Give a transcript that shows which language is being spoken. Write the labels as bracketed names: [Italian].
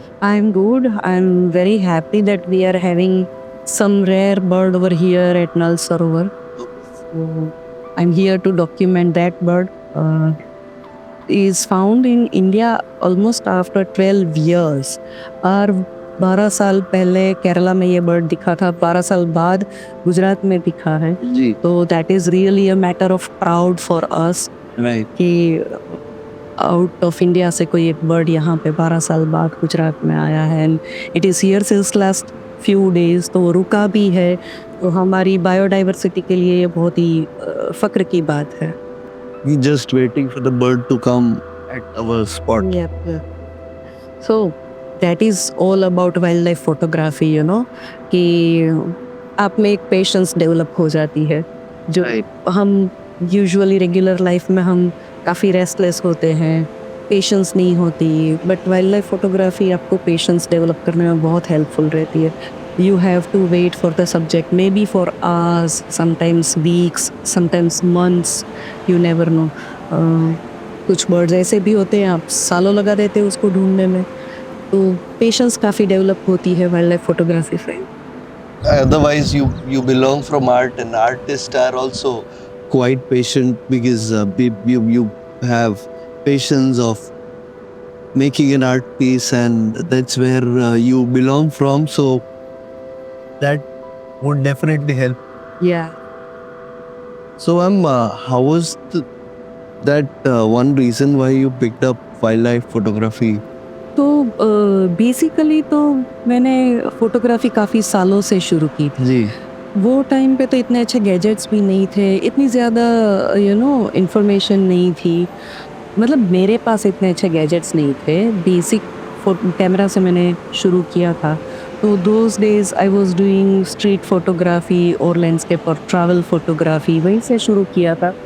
[English] I'm good. I'm very happy that we are having some rare bird over here at Nal Sarovar. So I'm here to document that bird. Is found in India almost after 12 years. [Hindi] और 12 साल पहले केरला में ये bird दिखा था, 12 साल बाद गुजरात में दिखा है। जी, [English] तो that is really a matter of proud for us right. [Hindi] कि आउट ऑफ इंडिया से कोई एक बर्ड यहाँ पे 12 साल बाद गुजरात में आया है। [English] and it is here since last few days, [Hindi] तो रुका भी है। तो हमारी बायोडाइवर्सिटी के लिए ये बहुत ही फ़क्र की बात है। [English] We just waiting for the bird to come at our spot. So that is all about [Hindi] wild life photography, you know, कि आप में एक पेशेंस डेवलप हो जाती है जो हम यूजुअली रेगुलर लाइफ में हम काफ़ी रेस्टलेस होते हैं, पेशेंस नहीं होती, बट वाइल्ड लाइफ फोटोग्राफी आपको पेशेंस डेवलप करने में बहुत हेल्पफुल रहती है। [English] You have to wait for the subject maybe for hours, sometimes weeks, sometimes months, you never know. [Hindi] कुछ बर्ड्स ऐसे भी होते हैं आप सालों लगा देते हैं उसको ढूंढने में, तो पेशेंस काफ़ी डेवलप होती है वाइल्ड लाइफ फोटोग्राफी से। [English] Otherwise, you belong from art, and artists are also quite patient because you have patience of making an art piece, and that's where you belong from. So that would definitely help. Yeah. So how was that one reason why you picked up wildlife photography? [Hindi] तो basically तो मैंने photography काफ़ी सालों से शुरू की थी। जी, वो टाइम पे तो इतने अच्छे गैजेट्स भी नहीं थे, इतनी ज़्यादा यू नो इन्फॉर्मेशन नहीं थी, मतलब मेरे पास इतने अच्छे गैजेट्स नहीं थे। बेसिक कैमरा से मैंने शुरू किया था। [English] तो those days I was doing [Hindi] street photography और लैंडस्केप और ट्रैवल फोटोग्राफी, वहीं से शुरू किया था।